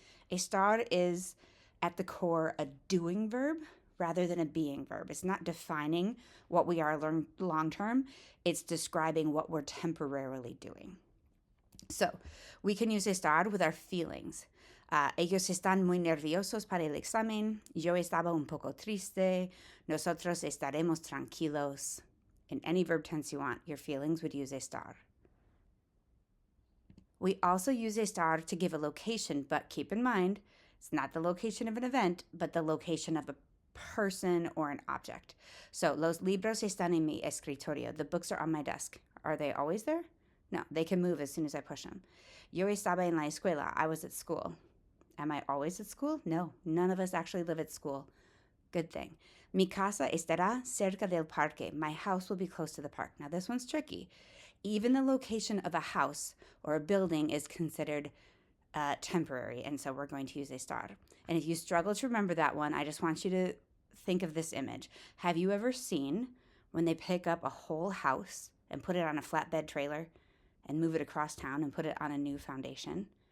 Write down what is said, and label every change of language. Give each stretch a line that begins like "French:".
English: Estar is at the core a doing verb rather than a being verb. It's not defining what we are long term, it's describing what we're temporarily doing. So we can use estar with our feelings.
Spanish: Ellos están muy nerviosos para el examen. Yo estaba un poco triste. Nosotros estaremos tranquilos.
English: In any verb tense you want, your feelings would use estar. We also use estar to give a location, but keep in mind, it's not the location of an event, but the location of a person or an object. So,
Spanish: los libros están en mi escritorio.
English: The books are on my desk. Are they always there? No, they can move as soon as I push them.
Spanish: Yo estaba en la escuela.
English: I was at school. Am I always at school? No, none of us actually live at school. Good thing.
Spanish: Mi casa estará cerca del parque.
English: My house will be close to the park. Now, this one's tricky. Even the location of a house or a building is considered temporary, and so we're going to use estar. And if you struggle to remember that one, I just want you to think of this image. Have you ever seen when they pick up a whole house and put it on a flatbed trailer and move it across town and put it on a new foundation?